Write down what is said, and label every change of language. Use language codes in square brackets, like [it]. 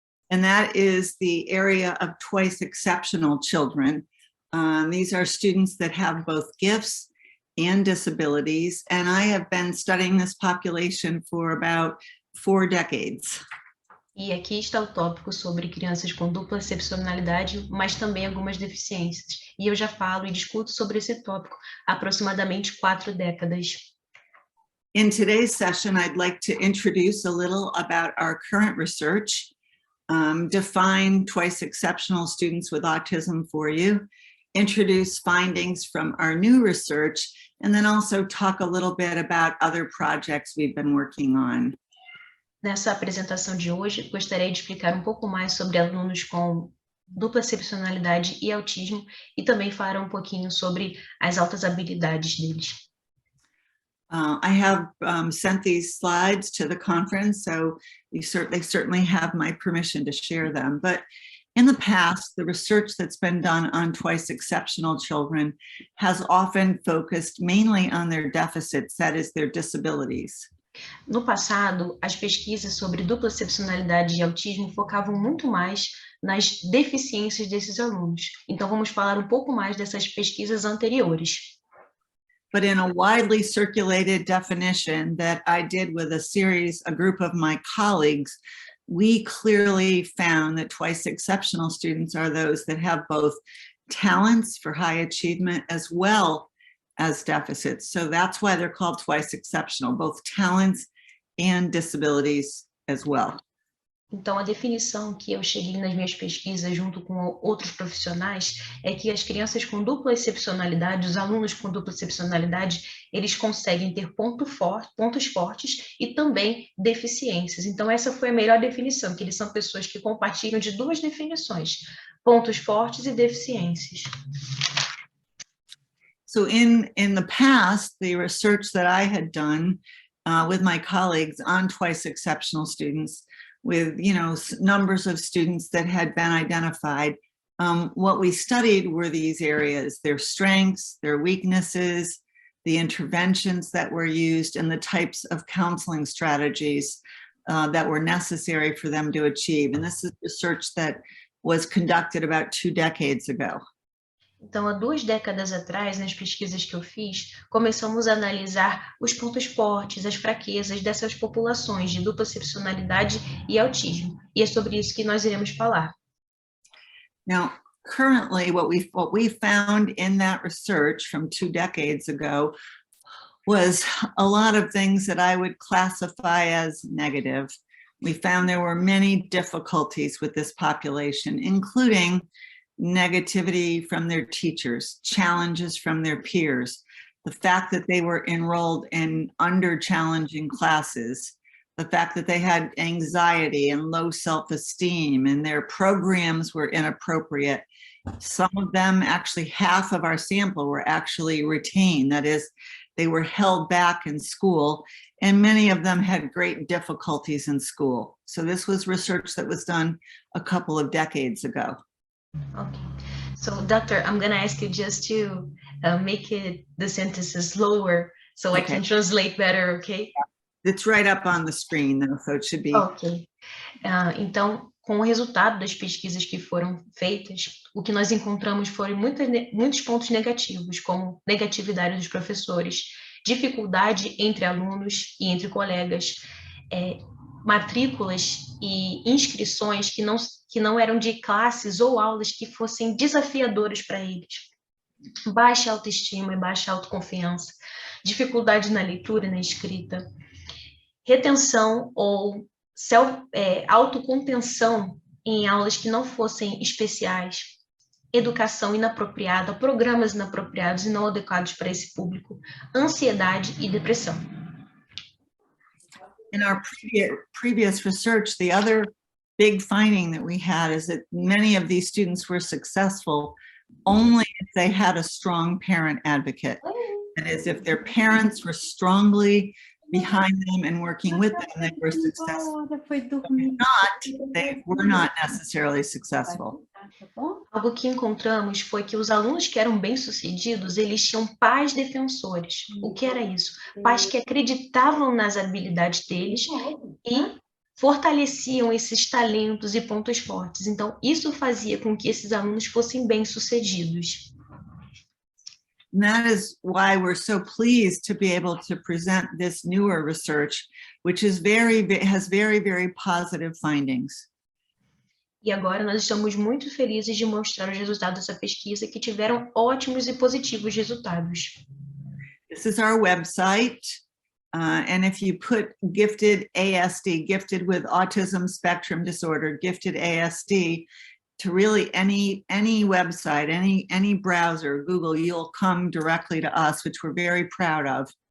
[en] and that is the area of twice exceptional children. These are students that have both gifts and disabilities, and I have been studying this population for about 4 decades. [pt] E aqui está o tópico sobre crianças com dupla excepcionalidade, mas também algumas deficiências. E eu já falo e discuto sobre esse tópico há aproximadamente 4 décadas. [en] In today's session, I'd like to introduce a little about our current research, define twice exceptional students with autism for you, introduce findings from our new research, and then also talk a little bit about other projects we've been working on. [pt] Nessa apresentação de hoje, gostaria de explicar um pouco mais sobre alunos com dupla excepcionalidade e autismo e também falar um pouquinho sobre as altas habilidades deles. [en] I have sent these slides to the conference, so they certainly have my permission to share them. But in the past, the research that's been done on twice exceptional children has often focused mainly on their deficits, that is, their disabilities. [pt] No passado, as pesquisas sobre dupla excepcionalidade e autismo focavam muito mais nas deficiências desses alunos. Então, vamos falar um pouco mais dessas pesquisas anteriores. [en] But in a widely circulated definition that I did with a group of my colleagues, we clearly found that twice exceptional students are those that have both talents for high achievement as well as deficits. So that's why they're called twice exceptional, both talents and disabilities as well. [pt] Então, a definição que eu cheguei nas minhas pesquisas junto com outros profissionais é que as crianças com dupla excepcionalidade, os alunos com dupla excepcionalidade, eles conseguem ter pontos fortes e também deficiências. Então, essa foi a melhor definição, que eles são pessoas que compartilham de 2 definições, pontos fortes e deficiências. [en] So in the past, the research that I had done with my colleagues on twice exceptional students, with numbers of students that had been identified, what we studied were these areas: their strengths, their weaknesses, the interventions that were used, and the types of counseling strategies that were necessary for them to achieve. And this is research that was conducted about 2 decades ago. [pt] Então, há 2 décadas atrás, nas pesquisas que eu fiz, começamos a analisar os pontos fortes, as fraquezas dessas populações de dupla excepcionalidade e autismo. E é sobre isso que nós iremos falar. [en] Now, currently, what we found in that research from 2 decades ago was a lot of things that I would classify as negative. We found there were many difficulties with this population, including negativity from their teachers, challenges from their peers, the fact that they were enrolled in under-challenging classes, the fact that they had anxiety and low self-esteem and their programs were inappropriate. Some of them, actually half of our sample, were actually retained. That is, they were held back in school, and many of them had great difficulties in school. So this was research that was done a couple of decades ago. Okay, so doctor, I'm going to ask you just to make the sentences slower so I can translate better, okay? It's right up on the screen, though, so it should be. Ok. [pt] Então, com o resultado das pesquisas que foram feitas, o que nós encontramos foram muitos pontos negativos, como negatividade dos professores, dificuldade entre alunos e entre colegas, matrículas e inscrições que não eram de classes ou aulas que fossem desafiadoras para eles. Baixa autoestima e baixa autoconfiança, dificuldade na leitura e na escrita, retenção ou autocontenção em aulas que não fossem especiais, educação inapropriada, programas inapropriados e não adequados para esse público, ansiedade e depressão. [en] In our previous research, the other big finding that we had is that many of these students were successful only if they had a strong parent advocate. That is, if their parents were strongly behind them and working with them, they were successful. If not, they were not necessarily successful. [pt] Algo que encontramos foi que os alunos que eram bem-sucedidos, eles tinham pais defensores. O que era isso? Pais que acreditavam nas habilidades deles e fortaleciam esses talentos e pontos fortes. Então, isso fazia com que esses alunos fossem bem-sucedidos. [en] And that is why we're so pleased to be able to present this newer research, which is has very, very positive findings. [pt] E agora nós estamos muito felizes de mostrar os resultados dessa pesquisa que tiveram ótimos e positivos resultados. [en] This is our website. And if you put gifted ASD, gifted with autism spectrum disorder, gifted ASD, to really any website, any browser, Google, you'll come directly to us, which we're very proud of.